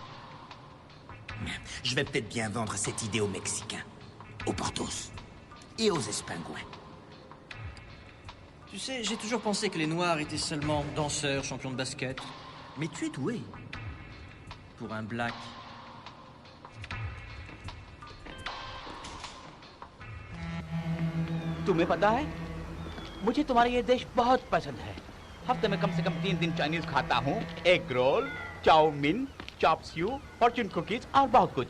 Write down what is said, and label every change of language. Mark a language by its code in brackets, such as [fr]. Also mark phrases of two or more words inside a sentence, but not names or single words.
[fr] Je vais peut-être bien vendre cette idée aux Mexicains, aux Portos et aux Espingouins. Tu sais, j'ai toujours pensé que les Noirs étaient seulement danseurs, champions de basket. Mais tu es doué. Pour un black. [hi] तुम्हें पता है मुझे तुम्हारा ये देश बहुत पसंद है। हफ्ते में कम से कम 3 दिन चाइनीज खाता हूँ। [en] egg roll, [hi] चाउमीन, चॉप स्यू, [en] fortune cookies [hi] और बहुत कुछ।